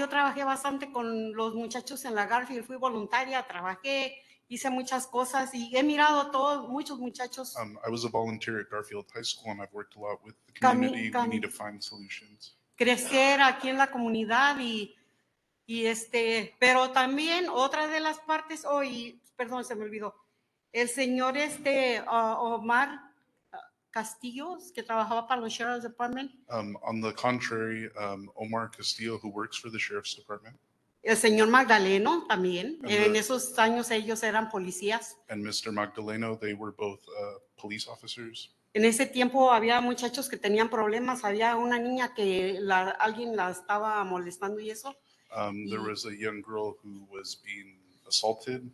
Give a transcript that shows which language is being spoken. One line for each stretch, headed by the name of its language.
Spanish: Yo trabajé bastante con los muchachos en la Garfield, fui voluntaria, trabajé, hice muchas cosas y he mirado a muchos muchachos.
English: I was a volunteer at Garfield High School, and I've worked a lot with the community. We need to find solutions.
Spanish: Crecer aquí en la comunidad pero también otra de las partes, perdón, se me olvidó, el señor Omar Castillo, que trabajaba para los Sheriff's Department.
English: On the contrary, Omar Castillo, who works for the Sheriff's Department.
Spanish: El señor Magdaleno también. En esos años ellos eran policías.
English: And Mr. Magdaleno, they were both police officers.
Spanish: En ese tiempo había muchachos que tenían problemas. Había una niña que alguien la estaba molestando y eso.
English: There was a young girl who was being assaulted.